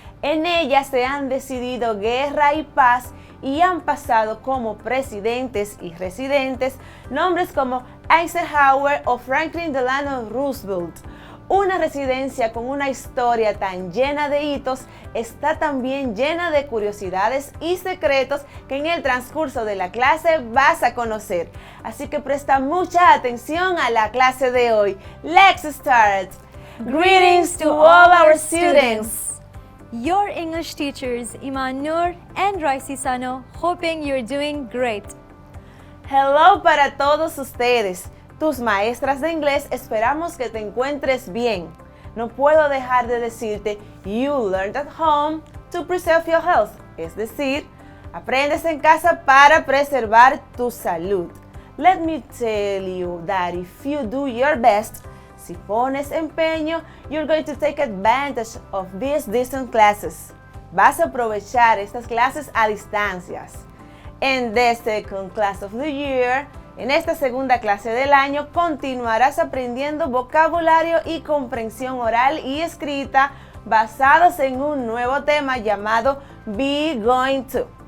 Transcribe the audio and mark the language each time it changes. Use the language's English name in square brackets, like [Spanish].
[Spanish] En ella se han decidido guerra y paz y han pasado como presidentes y residentes nombres como Eisenhower o Franklin Delano Roosevelt. Una residencia con una historia tan llena de hitos está también llena de curiosidades y secretos que en el transcurso de la clase vas a conocer. Así que presta mucha atención a la clase de hoy. [English] Let's start! Greetings to all our students! Your English teachers, Iman Noor and Raisi Sano, hoping you're doing great. Hello [Spanish] para todos ustedes. Tus maestras de inglés, esperamos que te encuentres bien. No puedo dejar de decirte, [English] you learned at home to preserve your health. [Spanish] Es decir, aprendes en casa para preservar tu salud. [English] Let me tell you that if you do your best, [Spanish] si pones empeño, [English] you're going to take advantage of these distant classes. [Spanish] Vas a aprovechar estas clases a distancias. [English] In the second class of the year, [Spanish] en esta segunda clase del año continuarás aprendiendo vocabulario y comprensión oral y escrita basados en un nuevo tema llamado be going to.